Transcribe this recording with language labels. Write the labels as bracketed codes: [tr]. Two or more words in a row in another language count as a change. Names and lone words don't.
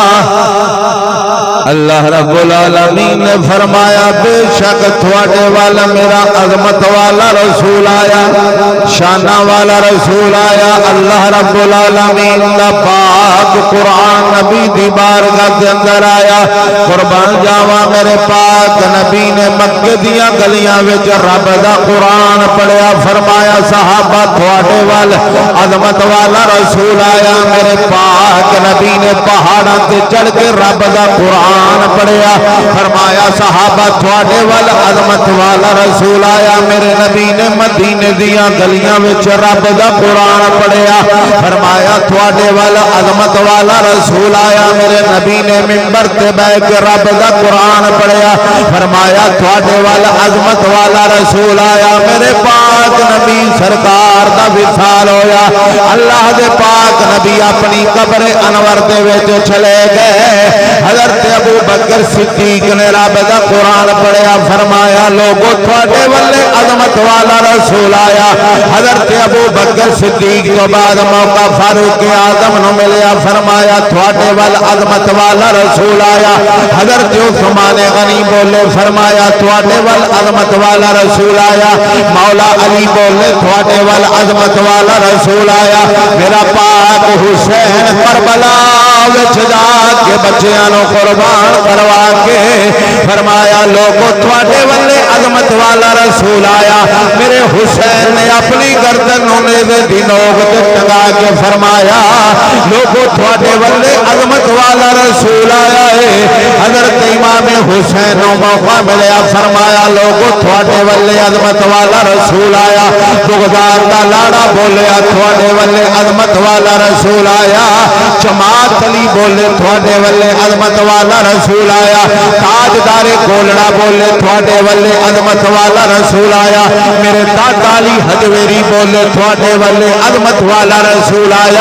[pa] اللہ رب العالمین نے فرمایا بے شک تواڈے والا میرا عظمت والا رسول آیا، شانہ والا رسول آیا۔ اللہ رب العالمین دا پاک قرآن نبی دی بارگاہ دے اندر آیا۔ قربان جاواں میرے پاک نبی نے مکے دیاں گلیاں وچ رب دا قرآن پڑھیا، فرمایا صحابہ تواڈے والا عظمت والا رسول آیا۔ میرے پاک نبی نے پہاڑاں تے چڑھ کے رب دا قرآن پڑھیا، فرمایا صحابہ تواڈے وال عظمت والا رسول آیا۔ میرے نبی نے مدینے دیاں گلیاں وچ رب دا قرآن پڑھیا، فرمایا تواڈے وال عظمت والا رسول آیا۔ میرے نبی نے منبر تے بیٹھ کے رب دا قرآن پڑھیا، فرمایا تواڈے وال عظمت والا رسول آیا۔ میرے پاک نبی سرکار دا وصال ہویا، اللہ دے پاک نبی اپنی قبر انور دے وچ چلے گئے۔ حضرت ابو بکر صدیق نے رب دا قرآن پڑھیا، فرمایا لوگو تواڈے والے عظمت والا رسول آیا۔ حضرت ابو بکر صدیق تو بعد موقع فاروق اعظم نو ملیا، فرمایا تواڈے وال عظمت والا رسول آیا۔ حضرت عثمان غنی بولے، فرمایا تواڈے وال عظمت والا رسول آیا۔ مولا علی بولے تواڈے وال عظمت والا رسول آیا۔ میرا پاک حسین کربلا وچ جا کے بچیاں نو قربان کروا کے فرمایا لوگو تواڈے والے عظمت والا رسول آیا۔ میرے حسین نے اپنی گردن نیزے دی نوک تے ٹنگا کے فرمایا لوگو تواڈے والے عظمت والا رسول آیا ہے۔ حضرت امام حسین نو موقع ملیا، فرمایا لوگو تواڈے والے عظمت والا رسول آیا۔ بغداد دا لاڑا بولیا تواڈے والے عظمت والا رسول آیا۔ جماعت علی بولے تواڈے والے عظمت والا رسول آیا۔ تاجدار گولڑا بولے تواڈے والے عظمت والا رسول آیا۔ میرے دادا علی حجویری بولے تواڈے والے عظمت والا رسول آیا۔